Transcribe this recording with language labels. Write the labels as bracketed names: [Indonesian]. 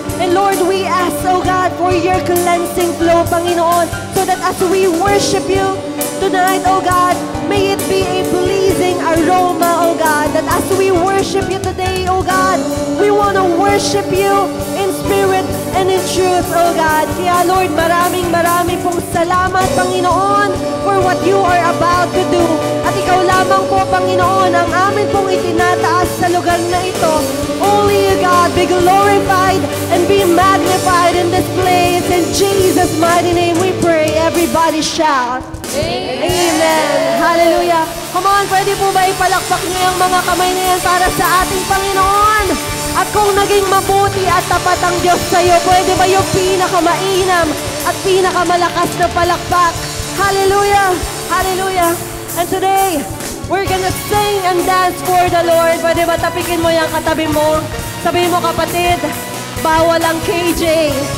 [English] And Lord, we ask, O God, for your cleansing flow, Panginoon, so that as we worship you tonight, O God, may it be a pleasing aroma, O God, that as we worship you today, O God, we want to worship you in spirit and in truth, O God. [Filipino] Kaya Lord, maraming pong salamat, Panginoon, [English] for what you are about to do. [Filipino] At ikaw lamang po, Panginoon, ang amin pong itinataas sa lugar na ito. [English] Only you, God, be glorified and be magnified in this place. In Jesus' mighty name we pray. Everybody shout. Amen. Amen. Hallelujah. [Filipino] Come on, pwede po ba ipalakpak niyo yung mga kamay na yan para sa ating Panginoon? At kung naging mabuti at tapat ang Diyos sa iyo, pwede ba yung pinakamainam at pinakamalakas na palakpak? Hallelujah! Hallelujah! [English] And today, we're gonna sing and dance for the Lord. [Filipino] Pwede ba tapikin mo yung katabi mo? Sabihin mo, kapatid, bawal ang KJ.